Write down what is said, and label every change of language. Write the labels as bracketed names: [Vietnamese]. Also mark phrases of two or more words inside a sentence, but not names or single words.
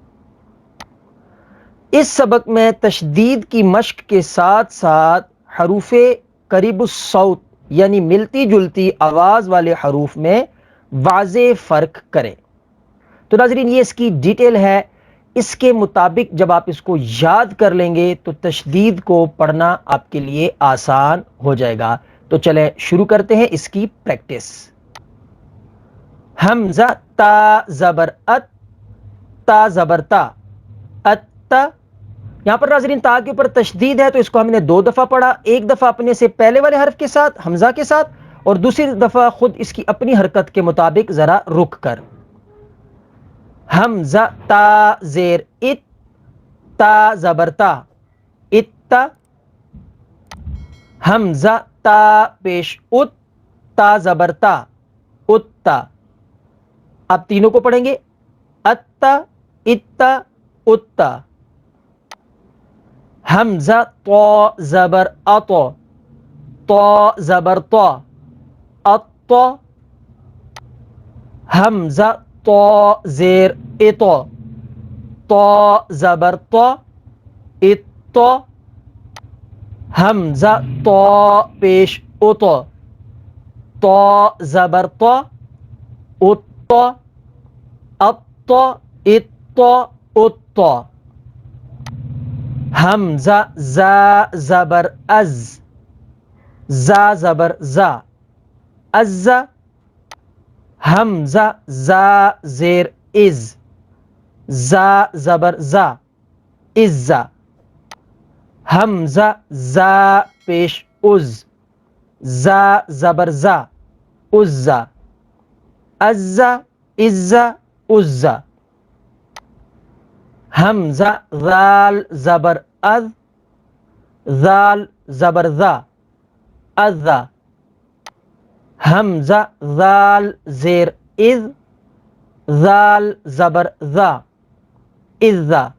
[Urdu] اس سبق میں تشدید کی مشق کے ساتھ ساتھ حروف قریب الصوت یعنی ملتی جلتی آواز والے حروف میں واضح فرق کریں۔ تو ناظرین یہ اس کی ڈیٹیل ہے۔ اس کے مطابق جب آپ اس کو یاد کر لیں گے تو تشدید کو پڑھنا آپ کے لیے آسان ہو جائے گا۔ تو چلیں شروع کرتے ہیں اس کی پریکٹس۔ حمزہ تا زبر ات، تا زبر تا، ات۔ یہاں پر ناظرین تا کے اوپر تشدید ہے تو اس کو ہم نے 2 دفعہ پڑھا، ایک دفعہ اپنے سے پہلے والے حرف کے ساتھ حمزہ کے ساتھ اور دوسری دفعہ خود اس کی اپنی حرکت کے مطابق ذرا رک کر۔ حمزہ تا زیر ات، تا زبر تا، ات۔ حمزہ تا پیش ات، تا زبر تا، ات۔ اب تینوں کو پڑھیں گے، ات، ات، ات۔ حمزہ طا زبر اط، طا زبر طا، اط۔ حمزہ طا زیر اط، طا زبر طا، اط۔ حمزہ طا پیش اط، طا زبر طا، اط۔ اط، اط، اط۔ حمزہ زا زبر از، زا زبر زا، از۔ حمزہ زا زیر از، زا زبر زا، از۔ حمزہ زا پیش از، زا زبر زا، از۔ از، از، از۔ حمزہ ذال زبر اذ، ذال زبر ذا، اذ۔ حمزہ ذال زیر اذ، ذال زبر ذا، اذ۔